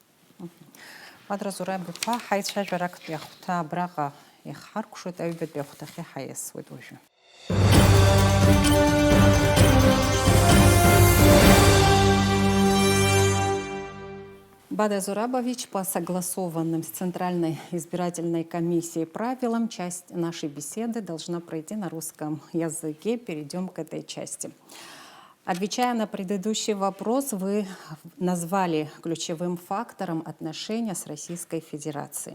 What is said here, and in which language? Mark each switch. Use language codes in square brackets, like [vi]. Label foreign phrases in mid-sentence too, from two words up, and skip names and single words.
[ab] Бадра Зураб-иԥа, ҳаицәажәарактәи ахәҭа абраҟа иахҳаркәшоит, аҩбатәи ахәҭахьы ҳаиасуеит уажәы. [ru] Бадра Зурабович, по согласованным с Центральной избирательной комиссией правилам, часть нашей беседы должна пройти на русском языке. Перейдем к этой части. Отвечая на предыдущий вопрос, вы назвали ключевым фактором отношения с Российской Федерацией.